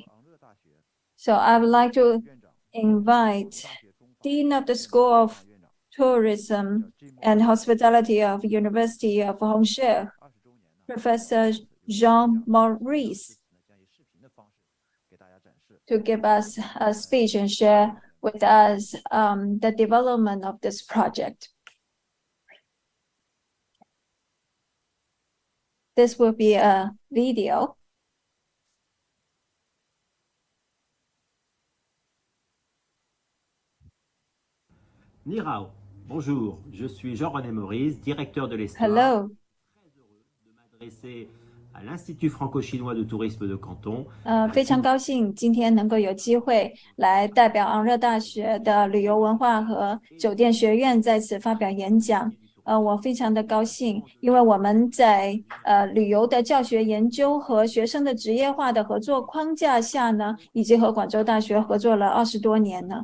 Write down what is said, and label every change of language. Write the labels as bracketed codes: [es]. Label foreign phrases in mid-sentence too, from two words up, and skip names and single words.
[en] So I would like to invite Dean of the School of Tourism and Hospitality of University of Angers, Professor Jean-Maurice, to give us a speech and share with us the development of this project. This will be a video. [zh] 你好. [fr] Bonjour, je suis Jean-René Maurice, directeur de l'Estoire. Hello. Très heureux de m'adresser à l'Institut franco-chinois de tourisme de Canton. [zh] 非常高兴今天能够有机会来代表昂热大学的旅游文化和酒店学院在此发表演讲。我非常的高兴，因为我们在旅游的教学研究和学生的职业化的合作框架下呢，已经和广州大学合作了20多年了。